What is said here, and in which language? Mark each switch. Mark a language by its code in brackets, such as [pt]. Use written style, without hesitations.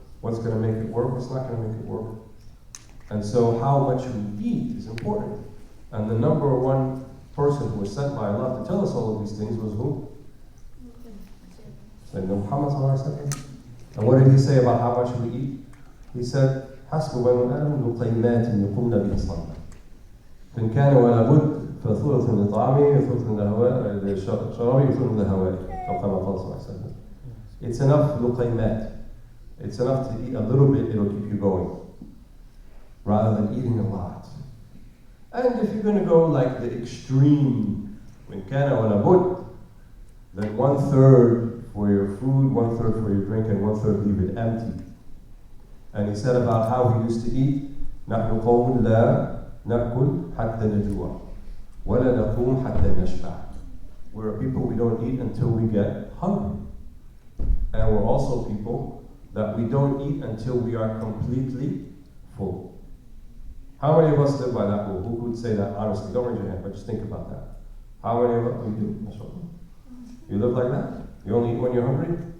[en] What's going to make it work, what's not going to make it work. And so how much we eat is important. And the number one person who was sent by Allah to tell us all of these things was who? Sayyidina Muhammad sallallahu alaihi wasallam. And what did he say about how much we eat? [ar] He said, حسب بنو آدم لقيمات يقومن به صلاة. فإن كان ولا بد فثلث لطعامه ثلث لشرابه ثلث لهوائه. أو كما قال صلى الله عليه وسلم. [en] It's enough لقيمات. It's enough to eat a little bit, it'll keep you going, rather than eating a lot. And if you're going to go like the extreme, when kana wala bud, then 1/3 for your food, 1/3 for your drink, and 1/3 leave it empty. And he said about how he used to eat, [ar] نحن قوم لا نأكل حتى نجوع ولا نقوم حتى نشبع. [en] We're a people, we don't eat until we get hungry. And we're also people that we don't eat until we are completely full. How many of us live by that rule? Who would say that honestly? Don't raise your hand, but just think about that. How many of us do? You live like that? You only eat when you're hungry?